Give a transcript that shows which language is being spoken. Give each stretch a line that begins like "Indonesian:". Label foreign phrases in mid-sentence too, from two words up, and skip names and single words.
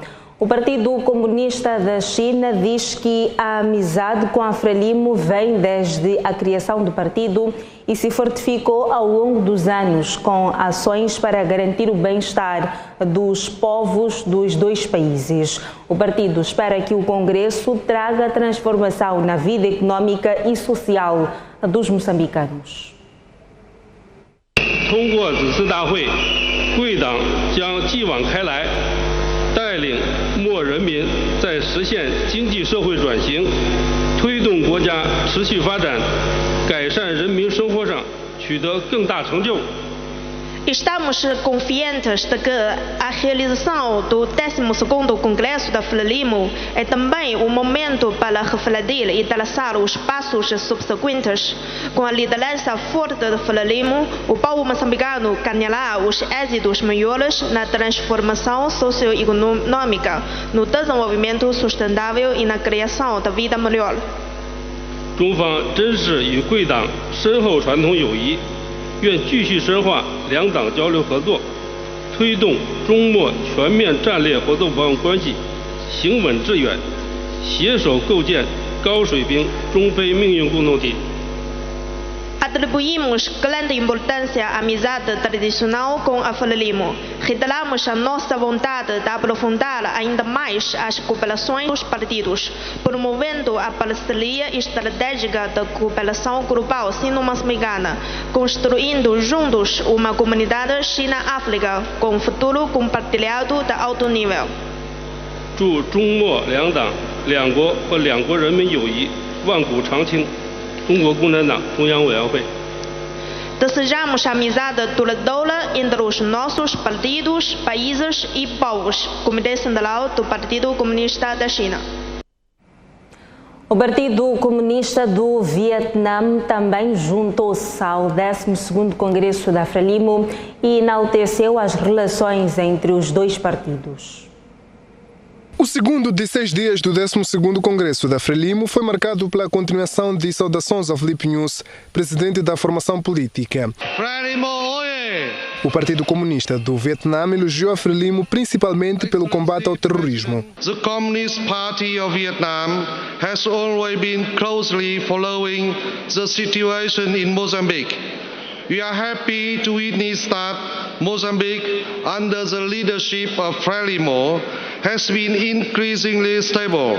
Portuguese: O Partido Comunista da China diz que a amizade com a Frelimo vem desde a criação do partido e se fortificou ao longo dos anos com ações para garantir o bem-estar dos povos dos dois países. O partido espera que o Congresso traga transformação na vida econômica e social dos moçambicanos.
Chinese: 通过此次大会，贵党将继往开来，带领莫人民在实现经济社会转型、推动国家持续发展、改善人民生活上取得更大成就。
Portuguese: Estamos confiantes de que a realização do 12º Congresso da Frelimo é também um momento para refletir e traçar os passos subsequentes. Com a liderança forte da Frelimo, o povo moçambicano ganhará os êxitos maiores na transformação socioeconômica, no desenvolvimento sustentável e na criação da vida melhor.
Chinese: 中方珍视与贵党深厚传统友谊。愿继续深化两党交流合作，推动中莫全面战略合作伙伴关系行稳致远，携手构建高水平中非命运共同体。
Portuguese: Atribuímos grande importância à amizade tradicional com a Frelimo. Reiteramos a nossa vontade de aprofundar ainda mais as cooperações dos partidos, promovendo a parceria estratégica da cooperação global sino-moçambicana, construindo juntos uma comunidade China-África com um futuro compartilhado de alto nível.
Chinese: 祝中莫两党、两国和两国人民友谊万古长青。中国共产党中央委员会
Portuguese: Desejamos a amizade duradoura entre os nossos partidos, países e povos, Comitê Central do Partido Comunista da China. O Partido Comunista do Vietnã também juntou-se ao 12º Congresso da Frelimo e enalteceu as relações entre os dois partidos. O segundo de 6 dias do 12º Congresso da Frelimo foi marcado pela continuação de saudações a Filipe Nunes, presidente da formação política. O Partido Comunista do Vietnã elogiou a Frelimo principalmente pelo combate ao terrorismo.
English: The Communist Party of Vietnam has always been closely following the situation in Mozambique. We are happy to witness that Mozambique, under the leadership of Frelimo, has been increasingly stable.